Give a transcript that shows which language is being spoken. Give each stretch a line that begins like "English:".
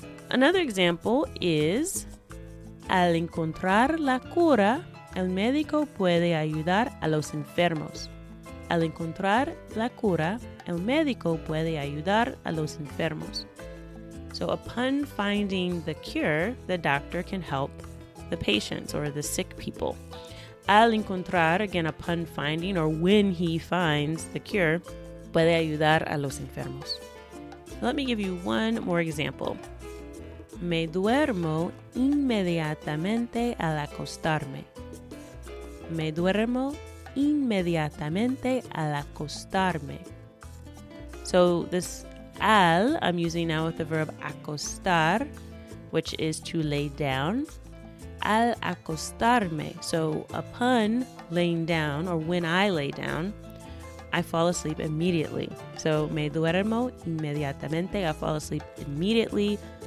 English: Another example is,
Spanish: al encontrar la cura, el médico puede ayudar a los enfermos. Al encontrar la cura, el médico puede ayudar a los enfermos.
English: So upon finding the cure, the doctor can help the patients or the sick people.
Spanish: Al encontrar,
English: again, upon finding or when he finds the cure,
Spanish: puede ayudar a los enfermos.
English: Let me give you one more example.
Spanish: Me duermo inmediatamente al acostarme. Me duermo inmediatamente al acostarme.
English: So this al I'm using now with the verb acostar, which is to lay down.
Spanish: Al acostarme,
English: so upon laying down or when I lay down, I fall asleep immediately. So
Spanish: me duermo inmediatamente,
English: I fall asleep immediately.